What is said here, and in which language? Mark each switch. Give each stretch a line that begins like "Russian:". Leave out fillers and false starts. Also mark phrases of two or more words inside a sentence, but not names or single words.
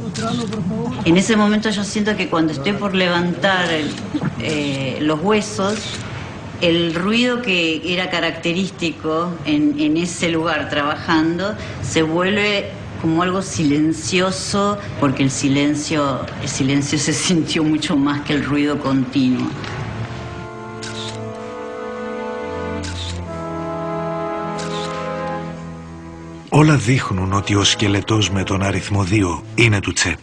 Spanish: En ese momento yo siento que cuando estoy por levantar los huesos, el ruido que era característico en ese lugar trabajando se vuelve como algo silencioso, porque el silencio se sintió mucho más que el ruido continuo.
Greek: Όλα δείχνουν ότι ο σκελετός με τον αριθμό 2 είναι του Τσε.